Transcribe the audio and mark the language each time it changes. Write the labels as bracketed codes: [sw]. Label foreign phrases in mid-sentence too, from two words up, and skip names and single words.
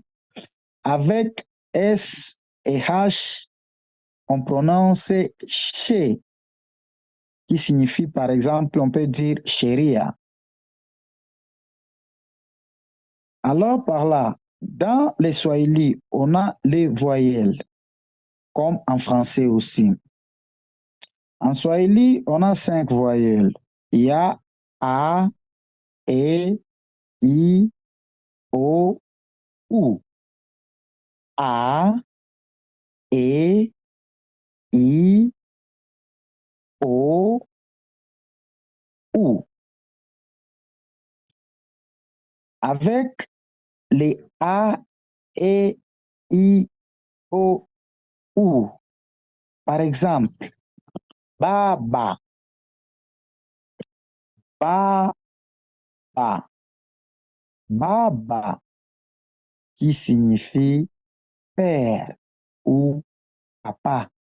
[fr] Avec S et H, on prononce che, qui signifie, par exemple, on peut dire chéria. Alors, par là, dans les swahili, on a les voyelles, comme en français aussi. En swahili, on a 5 voyelles. Il y a A, E, I, O, U. A, E, I, O, U. Avec les A, E, I, O, U. Par exemple, [sw] baba, baba, baba, [fr] qui signifie père ou papa.